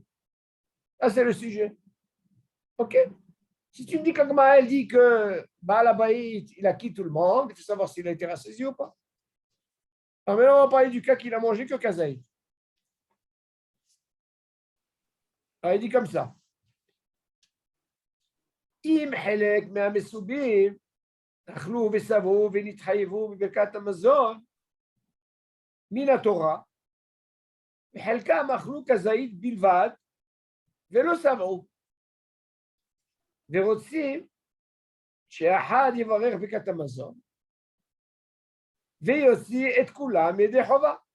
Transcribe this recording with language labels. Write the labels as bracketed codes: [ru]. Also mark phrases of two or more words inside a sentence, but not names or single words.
[fr] Ça, c'est le sujet. OK? Si tu me dis qu'Agma, elle dit que [he] בעל הבית, [fr] il acquitte tout le monde, il faut savoir s'il a été rassasié ou pas. Alors maintenant, on va parler du cas qu'il a mangé que Kazaïd. Alors, il dit comme ça. [he] אם חלק מהמסובים אכלו ושבעו ונתחייבו בברכת המזון מן התורה, וחלקם אכלו כזית בלבד ולא שבעו, ורוצים שאחד יברך ברכת המזון ויוציא את כולם ידי חובה.